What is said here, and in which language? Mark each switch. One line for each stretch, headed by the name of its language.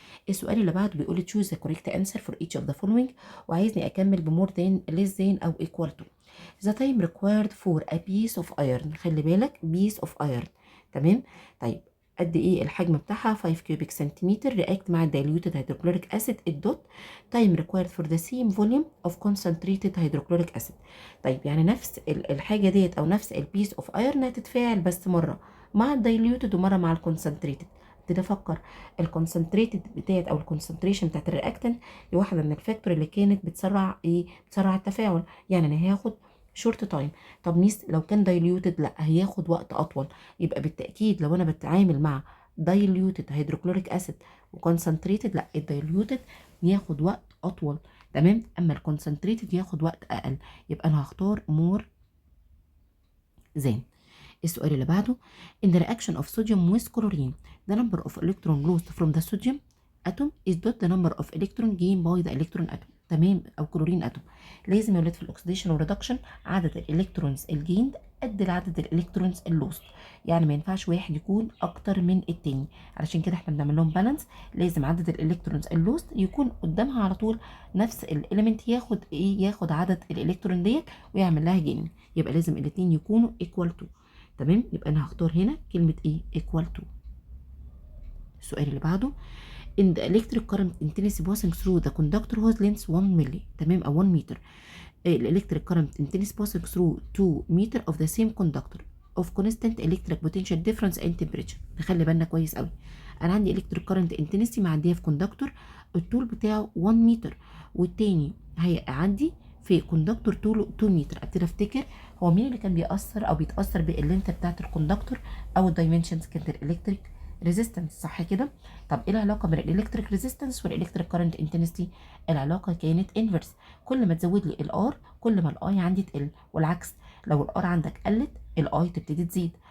Arabic: السؤال اللي بعده بيقول لي
English: choose the correct answer for each of the following،
Arabic: وعايزني اكمل بمور
English: than less than او equal to. the time required for a piece of iron،
Arabic: خلي بالك
English: piece of iron، تمام.
Arabic: طيب قد ايه الحجم بتاعها؟ 5 كيوبيك سنتيمتر رياكت مع
English: diluted hydrochloric acid الدوت time required for the same volume of concentrated hydrochloric acid.
Arabic: طيب يعني نفس الحاجه ديت او نفس البيس اوف ايرن هتتفاعل بس مره مع الدايليوتد ومره مع الكونسنتريتد. ابتدي افكر الكونسنتريتد بتاعت او الكونسنتريشن بتاعت الرياكتنت دي واحده من الفاكتور اللي كانت بتسرع ايه؟ بتسرع التفاعل، يعني انا هاخد شورت تايم. طب ميس لو كان دايليوتد؟ لا، هياخد وقت اطول. يبقى بالتاكيد لو انا بتعامل مع دايليوتد هيدروكلوريك اسيد وكونسنتريتد، لا الدايليوتد ياخد وقت اطول، تمام. اما الكونسنتريتد ياخد وقت اقل، يبقى انا هختار مور ذان.
English: السؤال اللي بعده in the reaction of sodium with chlorine the number of electron lost from the sodium atom is dot the number of electron gained by the electron atom.
Arabic: تمام، او كلورين اتوم. لازم يا ولاد في الاكسديشن والريدكشن عدد الالكترونز الجيند قد عدد الالكترونز اللوست، يعني ما ينفعش واحد يكون اكتر من التاني. علشان كده احنا بنعمل لهم بالانس، لازم عدد الالكترونز اللوست يكون قدامها على طول نفس الاليمنت ياخد ايه، ياخد عدد الالكترون ديت ويعمل لها جين، يبقى لازم الاثنين يكونوا
English: equal to.
Arabic: تمام، يبقى انا هختار هنا كلمه ايه
English: equal to.
Arabic: السؤال اللي بعده
English: in the electric current intensity passing through the conductor whose length
Arabic: 1 ملي، تمام، او 1 متر.
English: electric current intensity passing through 2 meter of the same conductor of constant electric potential difference in temperature.
Arabic: نخلي بالنا كويس قوي، انا عندي electric current intensity معديه في كوندكتور الطول بتاعه 1 متر، والتاني هيعدي في كوندكتور طوله 2 متر. ابتدي افتكر هو مين اللي كان بيأثر او بيتأثر باللينث بتاعت الكوندكتور او الدايمنشنز، كانت الالكتريك ريزيستنس، صح كده؟ طب ايه العلاقه بين الالكتريك ريزيستنس والالكتريك كارنت انتنسيتي؟ العلاقه كانت انفرس، كل ما تزود لي الار كل ما الاي عندي تقل، والعكس لو الار عندك قلت الاي تبتدي تزيد.